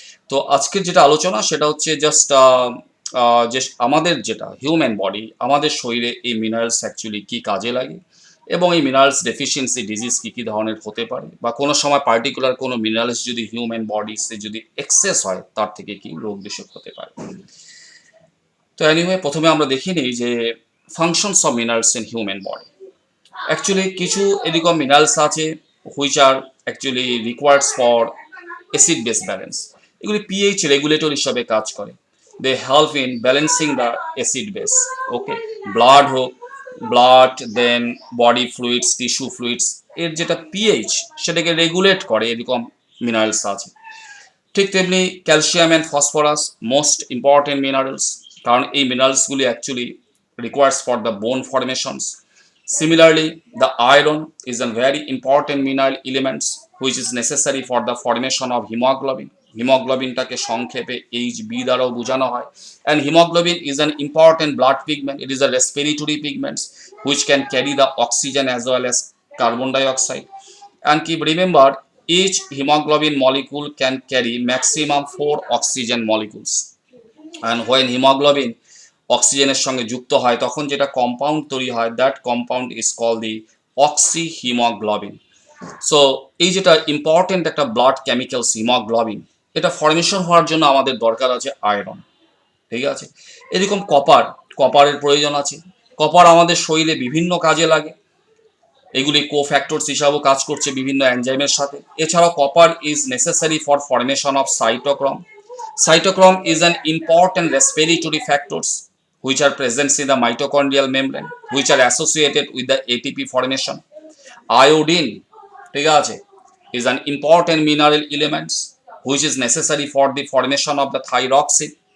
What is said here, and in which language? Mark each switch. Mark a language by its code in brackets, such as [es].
[bn] তো আজকের যেটা আলোচনা সেটা হচ্ছে জাস্ট যে আমাদের যেটা হিউম্যান বডি, আমাদের শরীরে এই মিনারেলস অ্যাকচুয়ালি কী কাজে লাগে এবং এই মিনারেলস ডেফিসিয়েন্সি ডিজিজ কী কী ধরনের হতে পারে, বা কোনো সময় পার্টিকুলার কোনো মিনারেলস যদি হিউম্যান বডিতে যদি এক্সেস হয় তার থেকে কি রোগ বিসুখ হতে পারে। তো এনিওয়ে, প্রথমে আমরা দেখি নিই যে [en] Functions of minerals in human body. [bn] Actually কিছু এরকম মিনারেলস আছে [en] Which are actually requireds for acid base balance. [bn] এগুলি পিএইচ রেগুলেটর হিসাবে কাজ করে। [en] they help in balancing the acid base. [bn] Okay, blood হোক, ব্লাড দেন বডি ফ্লুইডস, টিস্যু ফ্লুইডস, এর যেটা পিএইচ সেটাকে রেগুলেট করে, এরকম মিনারেলস আছে। ঠিক তেমনি calcium and phosphorus most important minerals, কারণ এই মিনারেলসগুলি actually [en] Requires for the bone formations. Similarly, the iron is a very important mineral element which is necessary for the formation of hemoglobin. হিমোগ্লোবিনটাকে সংক্ষেপে HB দ্বারাও বোঝানো হয়। And hemoglobin is an important blood pigment. It is a respiratory pigment which can carry the oxygen as well as carbon dioxide. And keep remember, each hemoglobin molecule can carry maximum 4 oxygen molecules. And when hemoglobin [bn] অক্সিজেনের সঙ্গে যুক্ত হয় তখন যেটা compound তৈরি হয়, [en] That compound is call the oxyhemoglobin. [bn] So এই যেটা ইম্পর্টেন্ট একটা ব্লাড কেমিক্যালস হিমোগ্লোবিন, এটা ফর্মেশন হওয়ার জন্য আমাদের দরকার আছে আয়রন। ঠিক আছে, এরকম কপারের প্রয়োজন আছে। কপার আমাদের শরীরে বিভিন্ন কাজে লাগে, এগুলি কোফ্যাক্টরস হিসাবেও কাজ করছে বিভিন্ন এনজাইমের সাথে। [en] এছাড়াও copper is necessary for formation of cytochrome. Cytochrome is an important respiratory factors which are present in the mitochondrial membrane, which are associated with the ATP formation. Iodine, [bn] ঠিক আছে, [en] is an important mineral element which is necessary for the formation of the thyroxine.